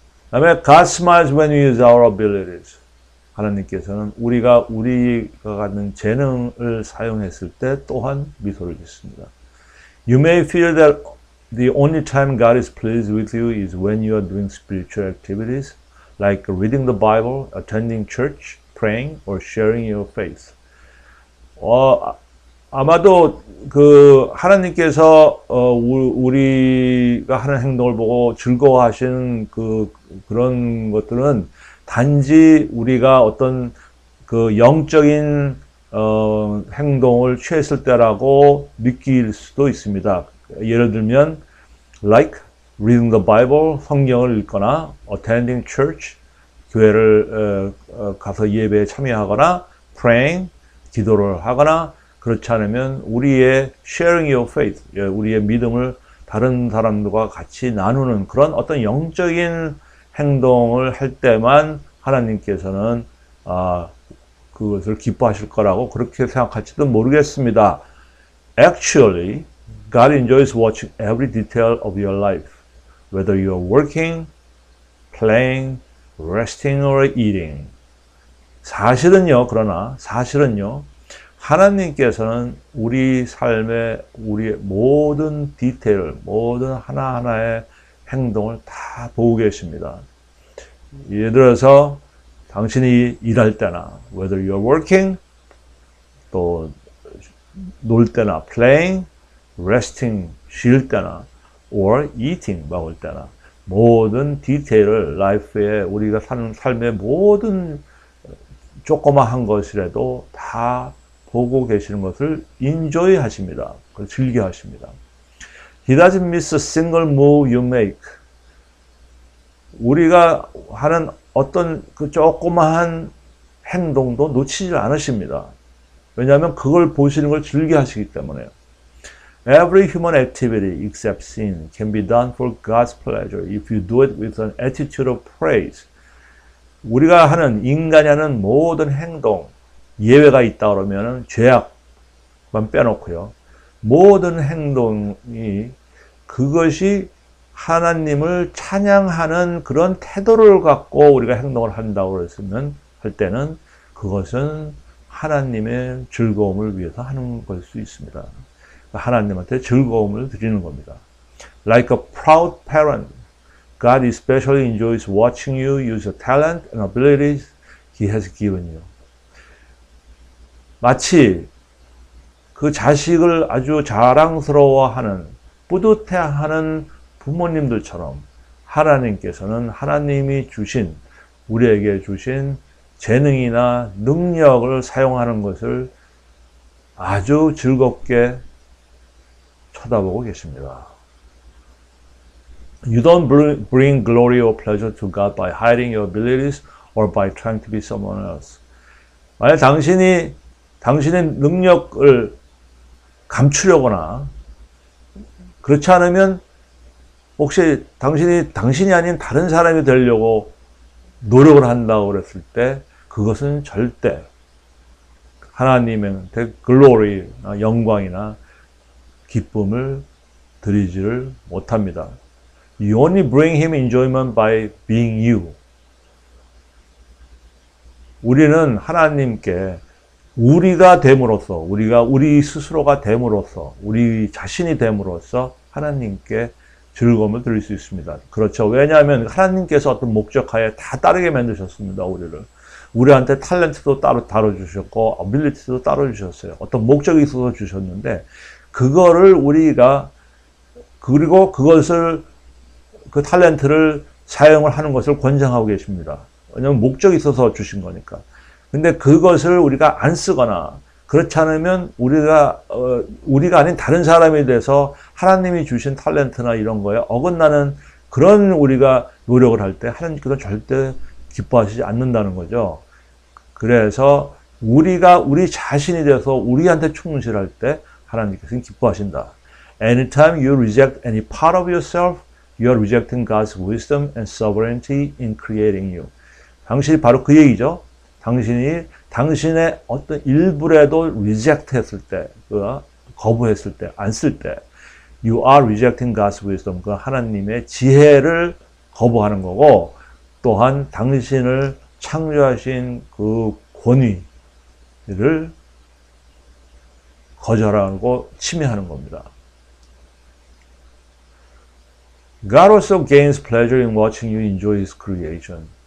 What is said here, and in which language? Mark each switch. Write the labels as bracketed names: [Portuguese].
[Korean] 그 다음에 [English] God smiles when we use our abilities. [Korean] 하나님께서는 우리가 갖는 재능을 사용했을 때 또한 미소를 짓습니다. [English] You may feel that the only time God is pleased with you is when you are doing spiritual activities like reading the Bible, attending church, praying, or sharing your faith. [Korean] 아마도 하나님께서 우리가 하는 행동을 보고 즐거워하시는 그런 것들은 단지 우리가 어떤 영적인 행동을 취했을 때라고 느낄 수도 있습니다. 예를 들면 [English] like reading the Bible, [Korean] 성경을 읽거나 [English] attending church, [Korean] 교회를 가서 예배에 참여하거나 [English] praying, [Korean] 기도를 하거나, 그렇지 않으면 우리의 [English] sharing your faith, [Korean] 우리의 믿음을 다른 사람들과 같이 나누는 그런 어떤 영적인 행동을 할 때만 하나님께서는 그것을 기뻐하실 거라고 그렇게 생각할지도 모르겠습니다. [English] Actually, God enjoys watching every detail of your life, whether you are working, playing, resting, or eating. [Korean] 그러나 사실은요, 하나님께서는 우리 삶의 우리의 모든 디테일, 모든 하나하나의 행동을 다 보고 계십니다. 예를 들어서 당신이 일할 때나, [English] whether you're working, [Korean] 또 놀 때나, [English] playing, resting, [Korean] 쉴 때나, [English] or eating, [Korean] 먹을 때나, 모든 디테일을 라이프에 우리가 사는 삶의 모든 조그마한 것이라도 다 보고 계시는 것을 enjoy 하십니다. 즐겨 하십니다. [English] He doesn't miss a single move you make. [Korean] 우리가 하는 어떤 그 조그마한 행동도 놓치지 않으십니다. 왜냐하면 그걸 보시는 걸 즐겨 하시기 때문에요. [English] Every human activity except sin can be done for God's pleasure if you do it with an attitude of praise. [Korean] 우리가 하는, 인간이 하는 모든 행동, 예외가 있다 그러면 죄악만 빼놓고요. 모든 행동이 그것이 하나님을 찬양하는 그런 태도를 갖고 우리가 행동을 한다고 했으면 할 때는 그것은 하나님의 즐거움을 위해서 하는 걸 수 있습니다. 하나님한테 즐거움을 드리는 겁니다. [English] Like a proud parent, God especially enjoys watching you use the talent and abilities He has given you. [Korean] 마치 그 자식을 아주 자랑스러워하는, 뿌듯해하는 부모님들처럼 하나님께서는 하나님이 주신, 우리에게 주신 재능이나 능력을 사용하는 것을 아주 즐겁게 쳐다보고 계십니다. [English] You don't bring glory or pleasure to God by hiding your abilities or by trying to be someone else. [Korean] 만약 당신의 능력을 감추려거나 그렇지 않으면 혹시 당신이 아닌 다른 사람이 되려고 노력을 한다고 그랬을 때 그것은 절대 하나님한테 글로리나 영광이나 기쁨을 드리지를 못합니다. [English] You only bring him enjoyment by being you. [Korean] 우리는 하나님께 우리가 됨으로써, 우리 스스로가 됨으로써, 우리 자신이 됨으로써 하나님께 즐거움을 드릴 수 있습니다. 그렇죠. 왜냐하면 하나님께서 어떤 목적하에 다 다르게 만드셨습니다. 우리한테 탤런트도 따로 다뤄주셨고 어빌리티도 따로 주셨어요. 어떤 목적이 있어서 주셨는데 그거를 그리고 그것을 그 탤런트를 사용을 하는 것을 권장하고 계십니다. 왜냐하면 목적이 있어서 주신 거니까. 근데 그것을 우리가 안 쓰거나 그렇지 않으면 우리가 아닌 다른 사람이 돼서 하나님이 주신 탤런트나 이런 거에 어긋나는 그런 우리가 노력을 할 때 하나님께서 절대 기뻐하시지 않는다는 거죠. 그래서 우리가 우리 자신이 돼서 우리한테 충실할 때 하나님께서는 기뻐하신다. [English] Anytime you reject any part of yourself, you are rejecting God's wisdom and sovereignty in creating you. [Korean] 당신이 바로 그 얘기죠. 당신의 어떤 일부라도 reject 했을 때, 거부했을 때, 안 쓸 때, [English] you are rejecting God's wisdom. [Korean] 그 하나님의 지혜를 거부하는 거고, 또한 당신을 창조하신 그 권위를 거절하고 침해하는 겁니다. [English] God also gains pleasure in watching you enjoy His creation.